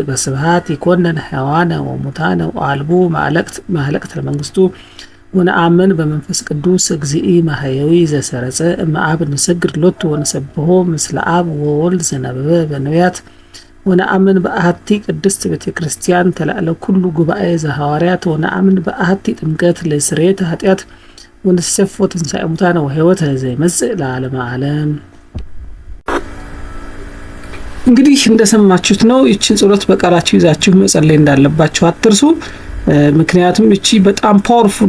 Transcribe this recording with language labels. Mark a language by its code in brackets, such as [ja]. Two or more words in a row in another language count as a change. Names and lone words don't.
[gez] በስብሐት ይኰንነ ሕያዋነ ወሙታነ ወአልቦ ማኅለቅት ለመንግሥቱ ወነአምን በመንፈስ ቅዱስ እግዚእ ማሕየዊ ዘሰረጸ እምአብ ንሰግድ ሎቱ ወንሰብሖ ምስለ አብ ወወልድ ዘነበበ በነቢያት ወነአምን በአሐቲ ቅድስት ቤተ ክርስቲያን ተላዕለ ኩሉ ጉባኤ ዘሐዋርያት ወነአምን በአሐቲ ጥምቀት ለስርየተ ኃጢአት ወንሰፎ ትንሣኤ ሙታነ ወሕይወተ ዘይመጽእ ለዓለመ ዓለም። [am] እንግዲህ እንደሰማችሁት ነው። ይችን ጸሎት በቃላችሁ ይዛችሁ መጸለይ እንዳለባችሁ አትርሱ። ምክንያቱም እቺ በጣም ፓወርፉል